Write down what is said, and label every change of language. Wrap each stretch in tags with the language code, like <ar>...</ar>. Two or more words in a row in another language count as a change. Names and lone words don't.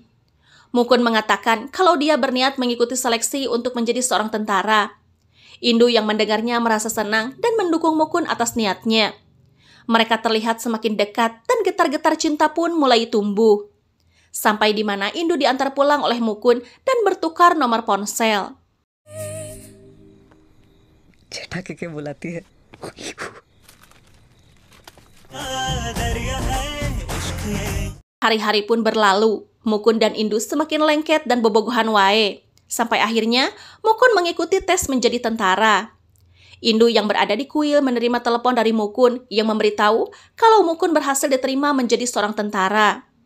<id>Mukund mengatakan kalau dia berniat mengikuti seleksi untuk menjadi seorang tentara. Indu yang mendengarnya merasa senang dan mendukung Mukund atas niatnya. Mereka terlihat semakin dekat dan getar-getar cinta pun mulai tumbuh. Sampai di mana Indu diantar pulang oleh Mukun dan bertukar nomor ponsel.</id> <hi>चटा के बुलाती है.</hi> <id>Hari-hari pun berlalu, Mukun dan Indu semakin lengket dan</id> <su>bobogohan wae.</su> <id>Sampai akhirnya, Mukun mengikuti tes menjadi tentara. Indu yang berada di kuil menerima telepon dari Mukun yang memberitahu kalau Mukun berhasil diterima menjadi seorang tentara.</id>